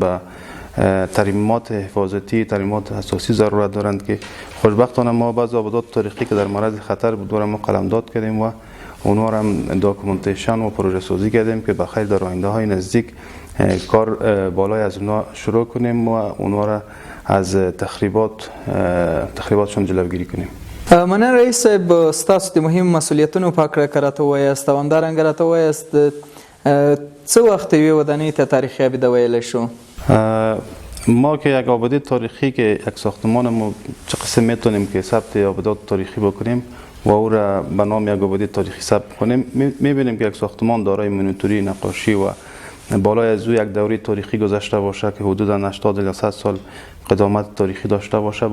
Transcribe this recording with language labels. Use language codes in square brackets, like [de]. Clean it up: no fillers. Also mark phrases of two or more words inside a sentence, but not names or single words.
[fa] به ترمیمات حفاظتی، ترمیمات اساسی ضرورت دارند که خوشبختانه ما بعض آبادات تاریخی که در معرض خطر بود ما قلمداد کردیم و اونها را هم داکومنتیشن و پروژه سازی کردیم که بخیر در آینده های نزدیک کار بالای از اونها شروع کنیم و اونها را از تخریباتشون جلوگیری کنیم. [ps] مننه رئیس صاحب، ستاسو د مهم مسئولیتونو په اړه که راته ووایاست او همدارنګه راته ووایاست څه وخت یوې ودانۍ ته تاریخي ابده ویلی شو؟ [fa] ما که یک آبادی تاریخی که یک ساختمان ما چه قسم میتونیم که ثبت آبادات تاریخی بکنیم و او را به نام یک آبادی تاریخی ثبت کنیم، میبینیم که یک ساختمان دارای مونیتوری، نقاشی و بالای از او یک دوره تاریخی گذشته باشه که حدودا 80 الی 100 سال قدامت تاریخی داشته باشه.